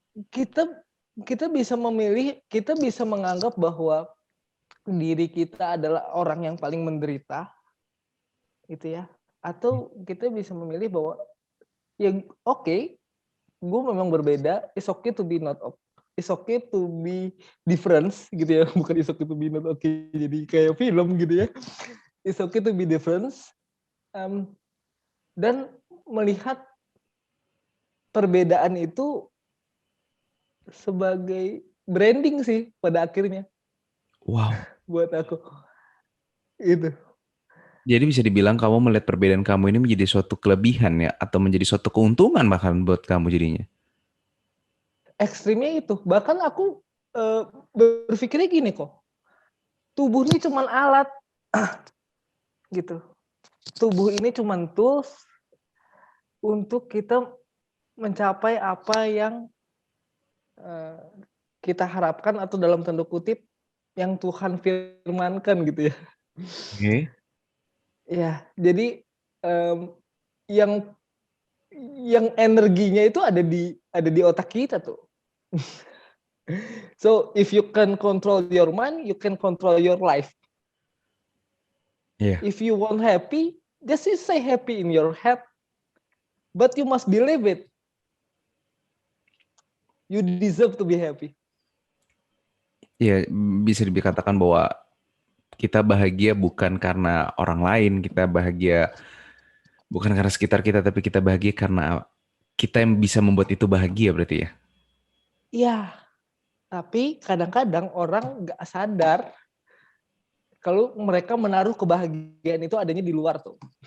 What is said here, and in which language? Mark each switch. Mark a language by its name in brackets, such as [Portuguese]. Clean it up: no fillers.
[Indonesian] Kita bisa memilih, kita bisa menganggap bahwa diri kita adalah orang yang paling menderita, gitu ya. Atau kita bisa memilih bahwa ya oke, gue memang berbeda. [English] It's okay to be not okay. It's okay to be different [Indonesian] gitu ya. Bukan [English] it's okay to be not okay. [Indonesian] Jadi kayak film gitu ya. [English] It's okay to be different. [Indonesian] Dan melihat perbedaan itu sebagai branding sih pada akhirnya. Wow. Buat aku. Itu. Jadi bisa dibilang kamu melihat perbedaan kamu ini menjadi suatu kelebihan ya atau menjadi suatu keuntungan bahkan buat kamu jadinya. Ekstrimnya itu. Bahkan aku berpikirnya gini kok. Tubuh ini cuma alat. Gitu. Tubuh ini cuma tools untuk kita mencapai apa yang kita harapkan atau dalam tanda kutip yang Tuhan firmankan gitu ya. Oke. Ya, jadi yang energinya itu ada di otak kita tuh. [English] So if you can control your mind, you can control your life. [Indonesian] Iya. [English] If you want happy, just say happy in your head, but you must believe it. You deserve to be happy. [Indonesian] Ya, bisa dikatakan bahwa kita bahagia bukan karena orang lain, kita bahagia bukan karena sekitar kita, tapi kita bahagia karena kita yang bisa membuat itu bahagia berarti ya. Iya, tapi kadang-kadang orang nggak sadar kalau mereka menaruh kebahagiaan itu adanya di luar tuh.